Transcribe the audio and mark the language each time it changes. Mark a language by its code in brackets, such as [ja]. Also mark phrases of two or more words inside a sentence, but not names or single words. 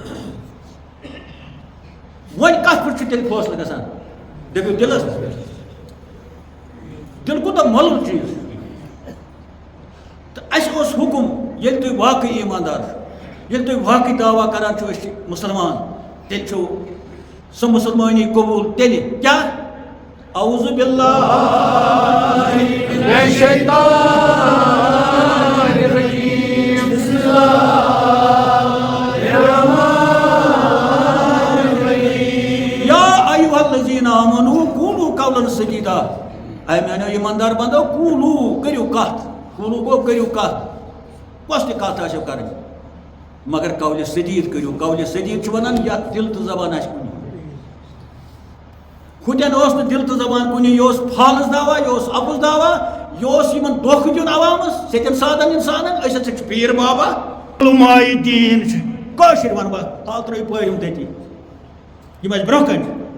[ks] وۄنۍ کتھ پٮ۪ٹھ چھُ تیٚلہِ فٲصلہٕ گژھان دٔپِو دِلس دِل کوٗتاہ مۄلُل چیٖز تہٕ اَسہِ اوس حُکُم ییٚلہِ تُہۍ واقعی ایٖماندار چھُ ییٚلہِ تُہۍ واقعی دعوا کران چھِو أسۍ چھِ مُسلمان تیٚلہِ چھُو سۄ مُسلمٲنی قبوٗل تیٚلہِ کیٛاہ [ar] اعوذ باللہ مِنَ الشیطان الرجیم بسم اللہ الذین آمنوا قولوا قولا سدیدا [ks] اے میانیو ایماندار بندو قولوا کٔرِو کتھ قولوا گوٚو کٔرِو کتھ کۄس تہِ کتھ آسیو کرٕنۍ مگر قولہِ سدیٖد کٔرِو قولہِ سدیٖد چھِ ونان یتھ دل تہٕ زبان آسہِ کُنہِ ہُتٮ۪ن اوس نہٕ دل تہٕ زبان کُنہِ یہِ اوس فالٕس دعوا یہِ اوس اپُز دعوا یہِ اوس یِمن دھوکہٕ دیُن عوامس سیٚدٮ۪ن سادن انسانن أسۍ ہسا چھِ پیٖر بابا علماے دیٖن چھِ کٲشِر ونہٕ بہٕ حال ترٲیِو پٲرِم تٔتی یِم اَسہِ برونٛہہ کنہِ